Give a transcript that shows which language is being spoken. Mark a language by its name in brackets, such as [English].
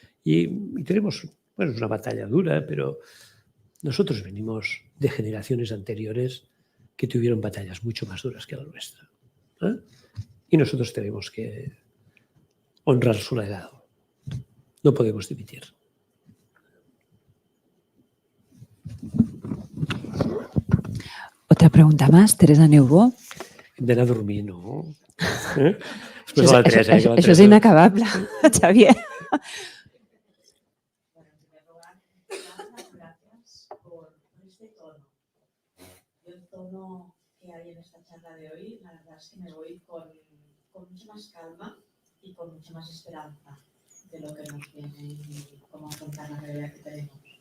[Spanish] Y tenemos, bueno, es una batalla dura, pero nosotros venimos de generaciones anteriores que tuvieron batallas mucho más duras que la nuestra, ¿eh? Y nosotros tenemos que honrar su legado. No podemos dimitir. Otra pregunta más, Teresa Neubó. [Catalan] Hem d'anar a dormir, no? Això és inacabable, Xavier. [Spanish] Bueno, en primer lugar, dar las gracias por este tono. Yo el tono que hay en esta charla de hoy, la verdad es que me voy con mucha más calma y con mucha más esperanza de lo que nos viene y cómo afrontar la realidad que tenemos.